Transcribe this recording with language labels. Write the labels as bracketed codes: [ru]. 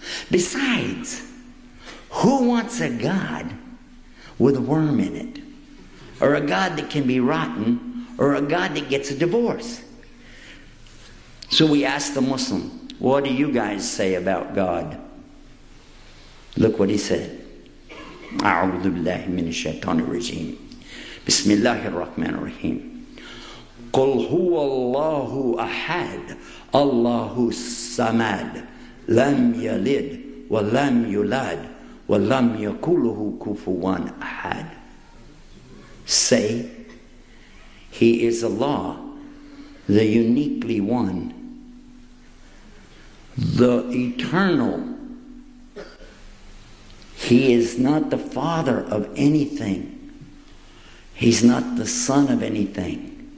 [en] Besides, who wants a God with a worm in it? Or a God that can be rotten? Or a God that gets a divorce? So we asked the Muslim, what do you guys say about God? Look what he said. [ar] أعوذ بالله من الشيطان الرجيم بسم الله الرحمن الرحيم قل هو الله أحد الله الصمد لم يلد ولم يولد ولم يكن له كفوا أحد. [en] Say, He is Allah, the uniquely one, the eternal. He is not the father of anything. He's not the son of anything.